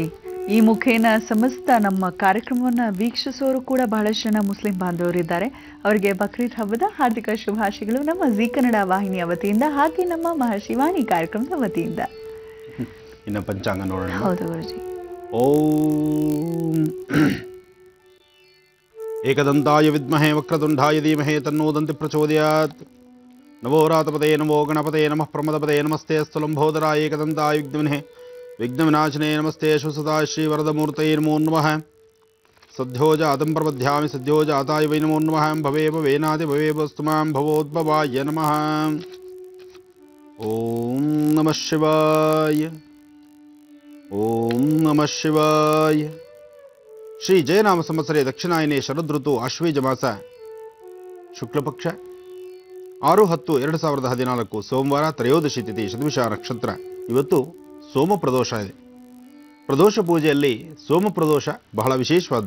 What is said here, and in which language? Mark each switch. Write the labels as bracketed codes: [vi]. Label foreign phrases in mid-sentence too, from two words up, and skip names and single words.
[kn] ಈ ಮುಖೇನ ಸಮಸ್ತ ನಮ್ಮ ಕಾರ್ಯಕ್ರಮವನ್ನು ವೀಕ್ಷಿಸೋರು ಕೂಡ ಬಹಳಷ್ಟು ಜನ ಮುಸ್ಲಿಂ ಬಾಂಧವರಿದ್ದಾರೆ. ಅವರಿಗೆ ಬಕ್ರೀದ್ ಹಬ್ಬದ ಹಾರ್ದಿಕ ಶುಭಾಶಯಗಳು ನಮ್ಮ ಜಿ ಕನ್ನಡ ವಾಹಿನಿಯ ವತಿಯಿಂದ, ಹಾಗೆ ನಮ್ಮ ಮಹರ್ಷಿ ವಾಣಿ ಕಾರ್ಯಕ್ರಮದ ವತಿಯಿಂದ. ಇನ್ನು ಪಂಚಾಂಗ ನೋಡೋಣ. ಹೌದು ಗುರುಜಿ. [sa] ಓಂ ಏಕದಂತಾಯ ವಿದ್ಮಹೇ ವಕ್ರತುಂಡಾಯ ಧೀಮಹಿ ತನ್ನೋ ದಂತಿ ಪ್ರಚೋದಯಾತ್. ನಮೋ ರಾತಪದೇ ನಮೋ ಗಣಪತೆ ನಮಃ ಪ್ರಮದಪದೇ ನಮಸ್ತೆ ಅಸ್ತು ಲಂಬೋದರಾಯ ಏಕದಂತಾಯ ವಿಘ್ನವಿನೇ ವಿಘ್ನವಿನಾಶನೇ ನಮಸ್ತೆ ಶುಸದಾಯ ಶ್ರೀವರದಮೂರ್ತಯೇ ನಮೋ ನಮಃ. ಸದ್ಯೋ ಜಾತಂ ಪ್ರಪದ್ಯಾಮಿ ಸದ್ಯೋ ಜಾತಾಯ ವೈ ನಮೋ ನಮಃ. ಭವೇ ಭವೇನಾದಿ ಭವೇ ವಸ್ತು ಮಾಂ ಭವೋದ್ಭವಾಯ ನಮಃ. ಓಂ ನಮಃ ಶಿವಾಯ. ಓಂ ನಮಃ ಶಿವಾಯ. ಶ್ರೀ ಜಯನಾಮ ಸಂವತ್ಸರೆ ದಕ್ಷಿಣಾಯನೆ ಶರದೃತು ಆಶ್ವೇಜ ಮಾಸ ಶುಕ್ಲಪಕ್ಷ 6-10-2014 ಸೋಮವಾರ, ತ್ರಯೋದಶಿ ತಿಥಿ, ಶತಭಿಷ ನಕ್ಷತ್ರ. [kn] ಇವತ್ತು ಸೋಮ ಪ್ರದೋಷ ಇದೆ. ಪ್ರದೋಷ ಪೂಜೆಯಲ್ಲಿ ಸೋಮ ಪ್ರದೋಷ ಬಹಳ ವಿಶೇಷವಾದ್ದು.